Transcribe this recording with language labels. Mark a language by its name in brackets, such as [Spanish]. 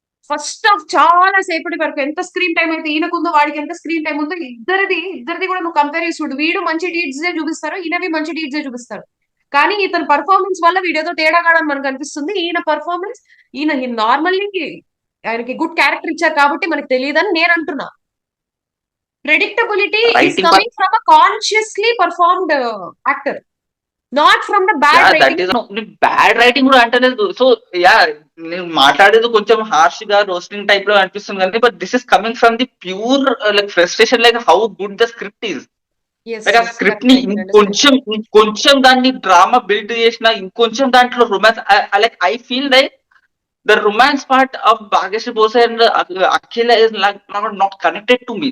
[Telugu] First half చాలా సేపటి వరకు ఎంత స్క్రీన్ టైం అయితే ఈయనకుందో వాడికి ఎంత స్క్రీన్ టైం ఉందో ఇద్దరిది కూడా నువ్వు కంపేర్ చేసి చూడు. వీడు మంచి డీడ్స్ చూపిస్తారు, ఈయనవి మంచి డీడ్స్ చూపిస్తారు. కానీ ఇతని పర్ఫార్మెన్స్ వల్ల వీడేదో తేడా కాడని మనకు అనిపిస్తుంది. ఈయన పర్ఫార్మెన్స్, ఈయన నార్మల్లీ ఆయనకి గుడ్ క్యారెక్టర్ ఇచ్చారు కాబట్టి మనకు తెలియదని నేను అంటున్నా. [English] Predictability is coming from a consciously performed actor, not from the bad writing. [Telugu] Bad writing కూడా అంటలేదు. సో యా, నేను మాట్లాడేది కొంచెం హార్ష్ గా రోస్టింగ్ టైప్ లో అనిపిస్తుంది కానీ, [English] But this is coming from the pure like frustration, like how good the script is. Like [Telugu] ఆ స్క్రిప్ట్ ని ఇంకొంచెం దాన్ని డ్రామా బిల్డ్ చేసిన, ఇంకొంచెం దాంట్లో romance, [English] Like I feel like the romance part of Bhagyashree Bose and Akhil is like not connected to me.